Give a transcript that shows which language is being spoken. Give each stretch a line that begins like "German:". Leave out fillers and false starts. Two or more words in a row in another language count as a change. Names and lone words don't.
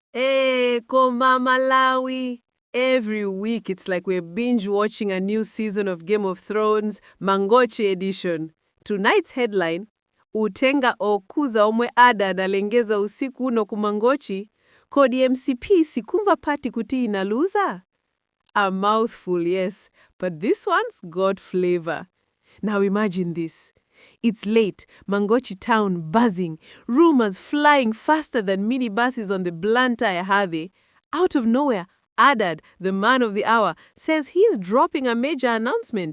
Nyanja: Koma Malawi.
English: Every week it's like we're binge watching a new season of Game of Thrones, Mangochi edition. Tonight's headline,
Nyanja: Uthenga Okhuza Omwe ADAD Alengeza Usiku no kumangochi, Kodi MCP Sikumva Pati Kuti Inaluza.
English: A mouthful, yes, but this one's got flavor. Now imagine this. It's late, Mangochi town buzzing, rumors flying faster than minibuses on the Blantyre highway. Out of nowhere, ADAD, the man of the hour, says he's dropping a major announcement.